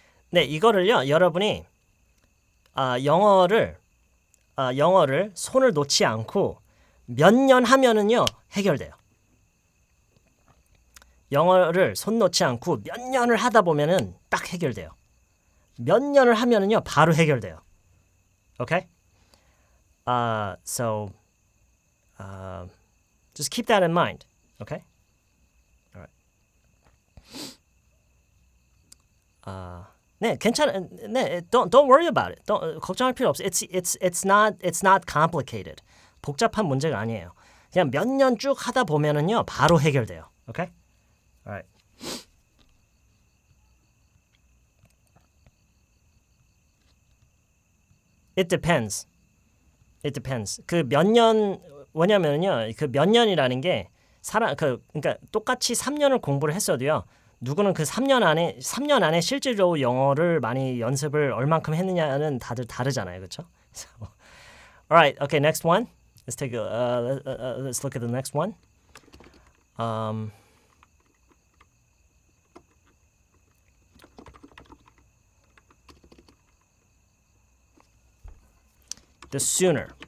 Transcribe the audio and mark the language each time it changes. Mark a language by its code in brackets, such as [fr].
[ko] 네, 이거를요. 여러분이 영어를 손을 놓지 않고 몇 년 하면은요 해결돼요. 영어를 손 놓지 않고 몇 년을 하다 보면은 딱 해결돼요. 몇 년을 하면은요 바로 해결돼요. [en] Okay? So just keep that in mind. Okay? All right. [ko] 네, 괜찮아. [en] 네, don't worry about it. [ko] 걱정할 필요 없어. [en] It's not complicated. [ko] 복잡한 문제가 아니에요. 그냥 몇 년 쭉 하다 보면은요 바로 해결돼요. [en] Okay? All right. It depends. It depends. [ko] 그 몇 년 뭐냐면요. 그 몇 년이라는 게 그러니까 똑같이 3년을 공부를 했어도요. 누구는 그 3년 안에 실질적으로 영어를 많이 연습을 얼만큼 했느냐는 다들 다르잖아요. 그렇죠? [en] So, all right. Okay, next one. Let's take let's look at the next one. The sooner.